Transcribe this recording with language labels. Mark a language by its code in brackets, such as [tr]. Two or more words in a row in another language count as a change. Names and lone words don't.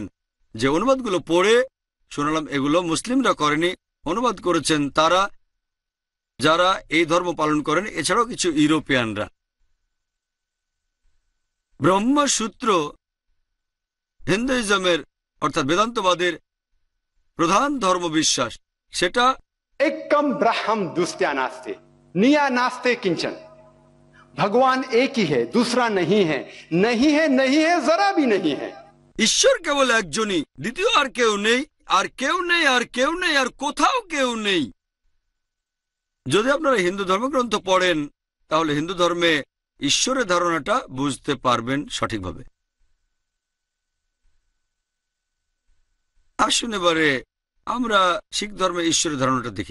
[bn] যে অনুবাদগুলো পড়ে শোনালাম এগুলো মুসলিমরা করেনি, অনুবাদ করেছেন তারা যারা এই ধর্ম পালন করেন, এছাড়াও কিছু ইউরোপিয়ানরা। ব্রহ্মসূত্র হিন্দুইজমের অর্থাৎ বেদান্তবাদের প্রধান ধর্মবিশ্বাস, সেটা [sa] एकम ब्रह्म दुस्त्या नास्ते निया नास्ते किंचन। [hi] भगवान एक ही है, दूसरा नहीं है, नहीं है, नहीं है, जरा भी नहीं है। [bn] ঈশ্বর কেবল একজনই, দ্বিতীয় আর কেউ নেই, আর কেউ নেই, আর কেউ নেই, আর কোথাও কেউ নেই। যদি আপনারা হিন্দু ধর্মগ্রন্থ পড়েন তাহলে হিন্দু ধর্মে ঈশ্বরের ধারণাটা বুঝতে পারবেন সঠিকভাবে। আসুন এবারে আমরা শিখ ধর্মে ঈশ্বরের ধারণাটা দেখি।